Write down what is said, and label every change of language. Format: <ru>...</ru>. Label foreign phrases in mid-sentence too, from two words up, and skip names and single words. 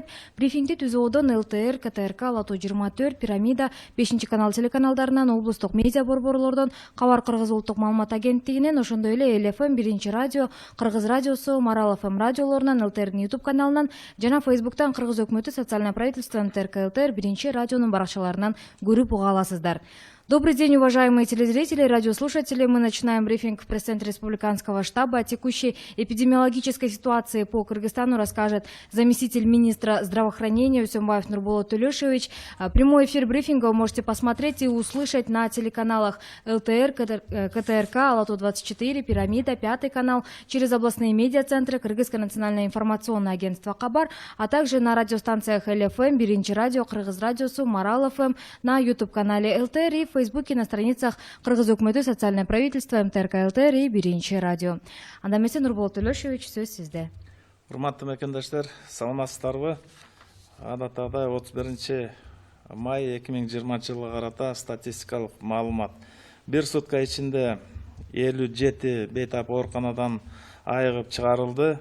<ky>Брифингди Түзүодон ЛТР, КТРК, Лото 24, Пирамида, 5-канал телеканалдарынан, облустук медиа борборлордон, Кабар Кыргыз улуттук маалымат агенттигинен, ошондой эле ЛФМ, 1-радио, Кыргыз радиосу, Марал ФМ радиолорунан, ЛТРдин YouTube каналынан жана Facebooктан Кыргыз өкмөтү социальное правительство НТРК ЛТР 1-радионун баракчаларынан көрүп уга аласыздар.</ky> <ru>Добрый день, уважаемые телезрители, радиослушатели. Мы начинаем брифинг в пресс-центре Республиканского штаба. О текущей эпидемиологической ситуации по Кыргызстану расскажет заместитель министра здравоохранения Үсөнбаев Нурболот Төлөшович. Прямой эфир брифинга вы можете посмотреть и услышать на телеканалах ЛТР, КТРК, Лото 24, Пирамида, 5 канал, через областные медиацентры, Кыргызское национальное информационное агентство Кабар, а также на радиостанциях ЛФМ, 1-радио, Кыргыз радиосу, Марал ФМ, на YouTube-канале ЛТР и в Фейсбуке, на страницах Кыргыз өкмөтү социальное правительство, МТРК ЛТР и 1-радио.</ru> <ky>Анда эмесе Нурболот Төлөшович, сөз сизде. Урматтуу мекендештер, саламатсыздарбы? Адаттагыдай 31 май 2020 жылга карата статистикалык маалымат. Бир сутка ичинде 57 бейтап ооруканадан айыгып чыгарылды.</ky>